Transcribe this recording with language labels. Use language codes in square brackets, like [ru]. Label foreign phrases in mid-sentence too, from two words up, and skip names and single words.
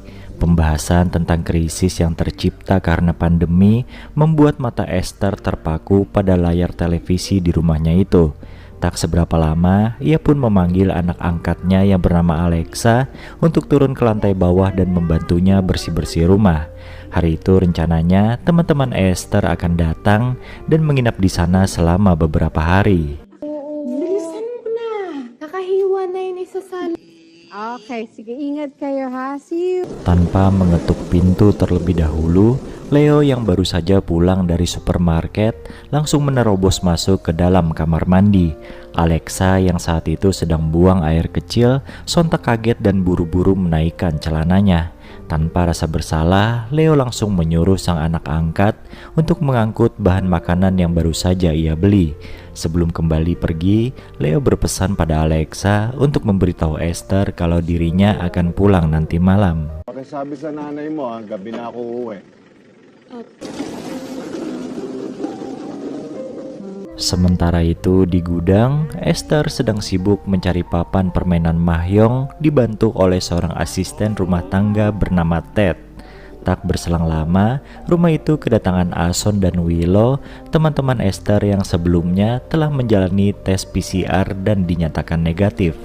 [id] Pembahasan tentang krisis yang tercipta karena pandemi membuat mata Esther terpaku pada layar televisi di rumahnya itu. Tak seberapa lama, ia pun memanggil anak angkatnya yang bernama Alexa untuk turun ke lantai bawah dan membantunya bersih-bersih rumah. Hari itu rencananya teman-teman Esther akan datang dan menginap di sana selama beberapa hari. [tl] Bilisan mo na. Nakahiwa na yun isa sa... Okay, sige, ingat kayo ha. [en] See you. [id] Tanpa mengetuk pintu terlebih dahulu, Leo yang baru saja pulang dari supermarket langsung menerobos masuk ke dalam kamar mandi. Alexa yang saat itu sedang buang air kecil sontak kaget dan buru-buru menaikkan celananya. Tanpa rasa bersalah, Leo langsung menyuruh sang anak angkat untuk mengangkut bahan makanan yang baru saja ia beli. Sebelum kembali pergi, Leo berpesan pada Alexa untuk memberitahu Esther kalau dirinya akan pulang nanti malam. [tl] Pakisabi sa nanay mo, gabi na ako uuwi. [id] Sementara itu di gudang, Esther sedang sibuk mencari papan permainan mahjong dibantu oleh seorang asisten rumah tangga bernama Ted. Tak berselang lama, rumah itu kedatangan Ason dan Willow, teman-teman Esther yang sebelumnya telah menjalani tes PCR dan dinyatakan negatif.